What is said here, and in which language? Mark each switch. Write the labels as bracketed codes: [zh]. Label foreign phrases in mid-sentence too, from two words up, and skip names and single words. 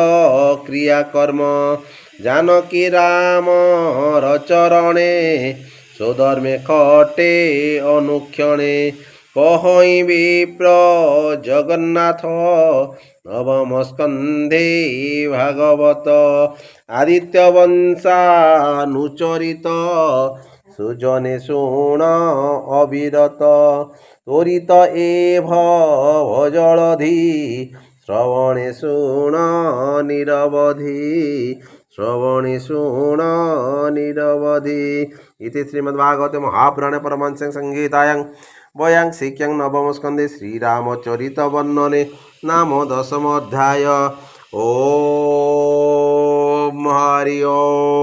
[or] କ୍ରିୟାକର୍ମ ଜାନକୀ ରାମର ଚରଣେ ସ୍ୱଧର୍ମେ ଖଟେ ଅନୁକ୍ଷଣେ କହଇ ବିପ୍ର ଜଗନ୍ନାଥ ନବମ ସ୍କନ୍ଧେ ଭାଗବତ ଆଦିତ୍ୟ ବଂଶାନୁଚରିତ ସୁଜନେ ଶୁଣ ଅବିରତ ତ୍ୱରିତ ଭଜଳଧି ଶ୍ରବଣେ ଶୁଣ ନିରବଧି [sa] इति श्रीमद्भागवते महापुराणे परमहंस संहितायां वयां शिक्यां नवम स्कंदे श्रीरामचरित वर्णने नाम 10 अध्याय। ओम हरि ओम।